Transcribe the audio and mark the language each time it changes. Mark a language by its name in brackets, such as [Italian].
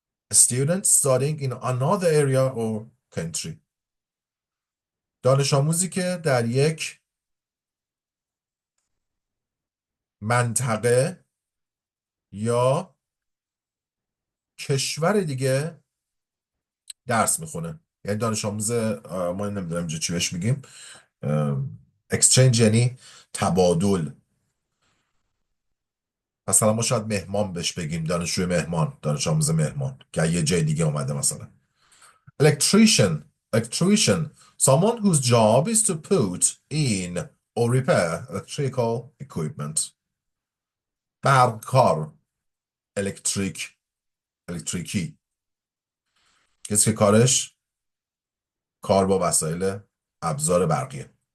[English] A student studying in another area or country. [Persian] دانش آموزی که در یک منطقه یا کشور دیگه درس میخونه. یعنی دانش آموز ما نمیدونم اینجا چی بهش میگیم. exchange یعنی تبادل. مثلا ما شاید مهمان بهش بگیم، دانشجوی مهمان، دانش آموز مهمان که یه جای دیگه اومده. [English] مثلا electrician, someone whose job is to put in or repair electrical equipment. [Persian] برقکار، الکتریکی، کسی که کار با وسایل ابزار برقیه.